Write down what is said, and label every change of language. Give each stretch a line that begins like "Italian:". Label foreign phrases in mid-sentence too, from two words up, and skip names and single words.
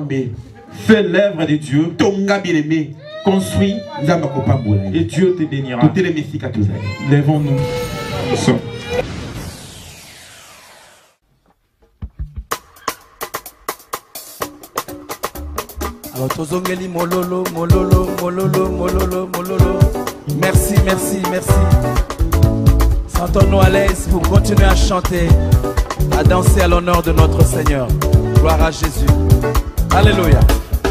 French: Fais l'œuvre de Dieu. construis et Dieu te bénira. Lèvons-nous.
Lingala: Alors tozongeli mololo, mololo, mololo, mololo, mololo.
French: Merci, merci, merci. Sentons-nous à l'aise pour continuer à chanter, à danser à l'honneur de notre Seigneur. Gloire à Jésus. Alléluia.